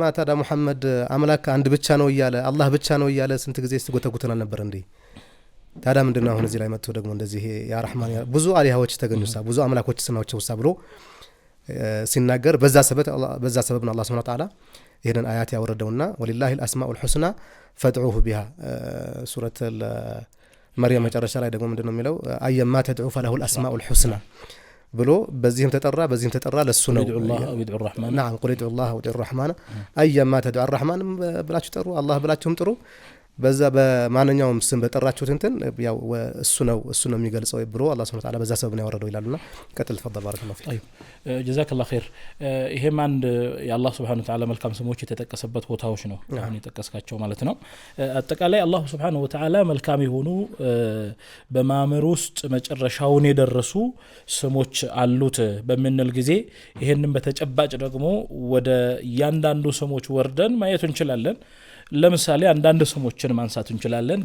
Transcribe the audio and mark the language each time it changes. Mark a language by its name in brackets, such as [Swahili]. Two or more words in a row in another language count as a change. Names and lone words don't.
[Amharic] ታዳ መሐመድ አምላክ አንድ ብቻ ነው እያለ አላህ ብቻ ነው እያለ ስንት ጊዜ ሲጎተጉተና ነበር እንዴ ታዳ ምንድነው አሁን እዚህ ላይ መጥቶ ደግሞ እንደዚህ [Arabic] يا رحمن [Amharic] ብዙ አሊያዎች ተገኙሳ ብዙ አምላኮች ስናቸው ብሎ ሲናገር በዛ ሰበብ ነው አላህ [Arabic] سبحانه وتعالى [Amharic] ይሄንን አያት ያወረደውና [Arabic] ولله الأسماء الحسنى فادعوه بها [Amharic] ሱረተ መርየም መጨረሻ ላይ ደግሞ ምንድነው የሚለው [Arabic] أياما تدعوا فله الأسماء الحسنى [Amharic] ብሎ በዚህም ተጠራ ለሱ ነው [Arabic] يدعو الرحمن نعم قل ادعوا الله ودعوا الرحمن ايما تدعوا الرحمن [Amharic] ብላችሁ ጠሩ አላህ ብላችሁም ጥሩ በዛ በማንኛውም ስም በጠራችሁት እንትን ያው እሱ ነው የሚገልጸው ብሎ አላህ [Arabic] سبحانه وتعالى [Amharic] በዛ ሰበብ ነው ያወረደው ይላሉና ቀጥል [Arabic] تفضل بارك الله فيك طيب جزاك الله خير [Amharic] ይሄም አንድ የአላህ [Arabic] سبحانه وتعالى [Amharic] መልካም ስሞች የተጠቀሰበት ቦታዎች ነው አሁን የተጠቀስካቸው ማለት ነው አጠቃላይ አላህ [Arabic] سبحانه وتعالى [Amharic] መልካም የሆኑ በማመር ውስጥ መጨረሻውን የደረሱ ስሞች አሉት በሚነል ጊዜ ይሄንን በተጨባጭ ደግሞ ወደ ያንዳንዱ ስሞች ወርደን ማየት እንችላለን ለምሳሌ አንዳንድ ስሞችን ማንሳት እንችላለን